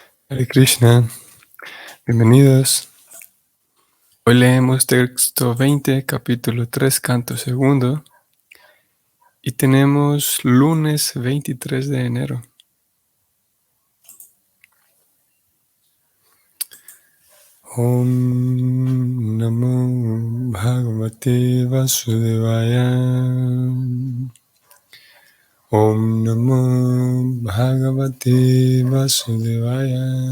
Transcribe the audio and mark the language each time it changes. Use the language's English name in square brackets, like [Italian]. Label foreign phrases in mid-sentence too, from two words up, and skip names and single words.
[Sanskrit] Hare Krishna, [Spanish] bienvenidos. Hoy leemos texto 20, capítulo 3, canto segundo, y tenemos lunes 23 de enero. [Sanskrit] Om Namo Bhagavate Vasudevaya. Om Namo Bhagavate Vasudevaya.